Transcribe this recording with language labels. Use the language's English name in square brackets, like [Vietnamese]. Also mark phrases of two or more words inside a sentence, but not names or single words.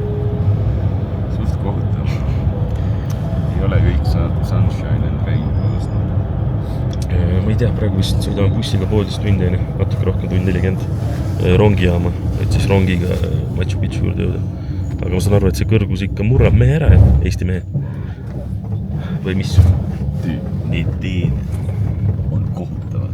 [Estonian] Sust kohutav. Ei ole kõik [English] sunshine and rainbows. [Estonian] Ma ei tea, praegu vist sõidame bussiga 1,5 tundi, natuke rohkem tund 40 rongijaama, et siis rongiga Machu Picchu juurde jõuda. Aga ma saan aru, et see kõrgus ikka murrab mehe ära, Eesti mehe. Või mis? Need teed on kohutavad.